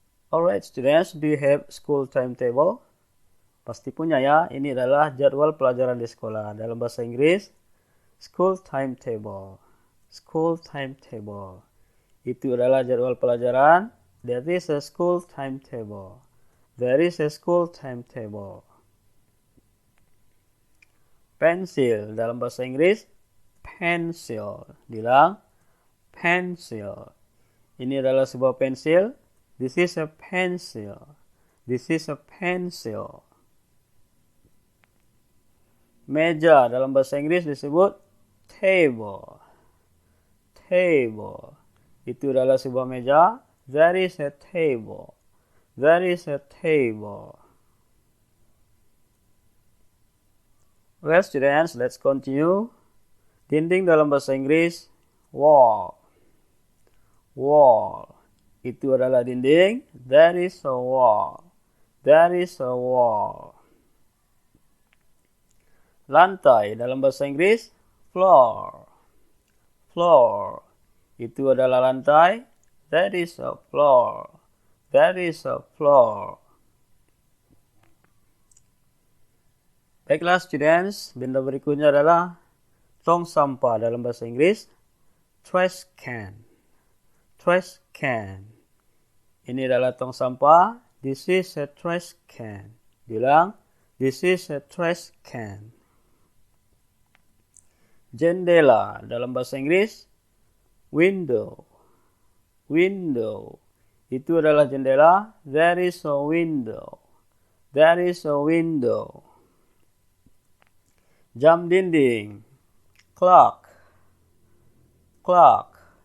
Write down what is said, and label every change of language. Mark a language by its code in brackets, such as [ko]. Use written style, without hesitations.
[en] Alright students, do you have school timetable? [id] Pasti punya ya. Ini adalah jadwal pelajaran di sekolah. Dalam bahasa Inggris, school timetable. School timetable. Itu adalah jadwal pelajaran. [en] That is a school timetable. There is a school timetable. [id] Pensil. Dalam bahasa Inggris, pencil. Bilang, pencil. Ini adalah sebuah pensil. [en] This is a pencil. This is a pencil. [id] Meja dalam bahasa Inggris disebut table. [en] Table. [id] Itu adalah sebuah meja. [en] That is a table. That is a table. Well students, let's continue. [id] Dinding dalam bahasa Inggris wall. Wall. Itu adalah dinding. [en] That is a wall. That is a wall. [id] Lantai dalam bahasa Inggris floor. [en] Floor. [id] Itu adalah lantai. [en] That is a floor. That is a floor. [id] Baiklah students, benda berikutnya adalah tong sampah dalam bahasa Inggris trash can. Trash can. Ini adalah tong sampah. [en] This is a trash can. [id] Bilang, [en] this is a trash can. [id] Jendela dalam bahasa Inggris window. [en] Window. [id] Itu adalah jendela. [en] There is a window. There is a window. [id] Jam dinding. Clock. Clock.